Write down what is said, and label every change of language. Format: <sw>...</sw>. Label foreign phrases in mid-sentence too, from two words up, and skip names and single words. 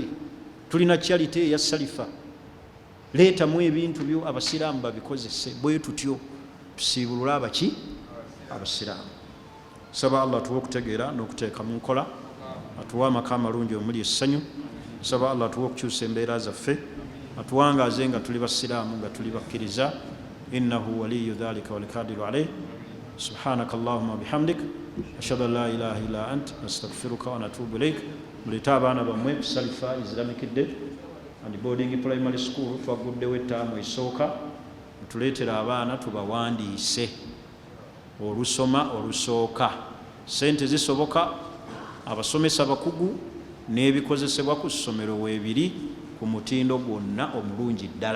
<lg>Tulina charity eya Salifa, leetamu ebintu byo abasiraamu babikozese, bwe tutyo tusiibulula abaki abasiraamu. Saba Allah tuwe okutegeera n'okuteeka mu nkola, atuwa amaka amalungi omuli essanyu. Saba Allah tuwe okukyusa embeera zaffe, atuwangaaze nga tuli basiraamu nga tuli bakkiriza.</lg> <ar>إنه ولي ذلك والقادر عليه. سبحانك اللهم وبحمدك أشهد أن لا إله إلا أنت نستغفرك ونتوب إليك.</ar> <lg>Muleta abaana bammwe ku Salifa Islamic Day and Boarding Primary School, twaguddewo ettaamu esooka, tuleetera abaana tubawandiise olusoma olusooka. Sente zisoboka, abasomesa bakugu n'ebikozesebwa ku ssomero weebiri ku mutindo gwonna omulungi ddala.</lg>